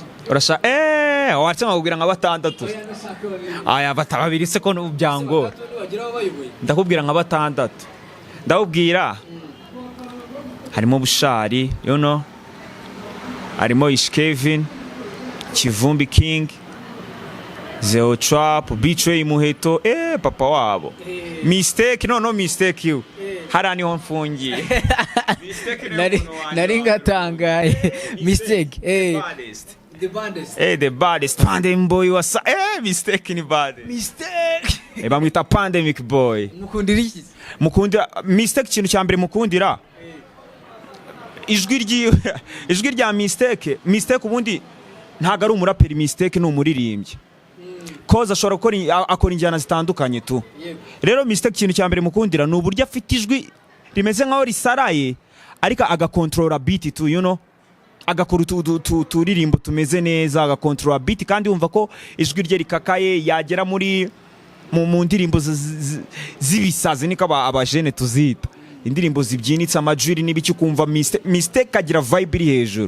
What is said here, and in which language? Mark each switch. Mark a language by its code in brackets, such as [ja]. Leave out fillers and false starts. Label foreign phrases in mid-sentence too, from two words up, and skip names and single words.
[rw] urashaka watsama kugira nka batandatu batababiri se ko n'ubyango ndakubwira nka batandatu ndawubwira harimo Bushari harimo Ish Kevin Kivumbi King Zeo Trap Betray Muheto papa wabo Mistake Mistake you hara niho mfungiye nari ngatangaye Mistake [en] the baddest Pandemic boy [rw] wasa Mistake ni bad Mistake bamwita Pandemic boy mukundira Mistake ikintu cya mbere mukundira ijwi rya Mistake ubundi ntago ari umuraperi Mistake ni umuririmbyi koza ashobora akora injyana zitandukanye tu rero Mistake ikintu cya mbere mukundira ni uburyo afite ijwi rimeze nkaho risaraye ariko agakontorora beat tu agakora uturirimbo tumeze neza agakontorora beat kandi wumva ko ijwi rye rikakaye yagera mu ndirimbo z'ibisazi niko abajene tuzita indirimbo zibyinitse amajuri n'ibiki kumva Mistake agira vibe iri hejuru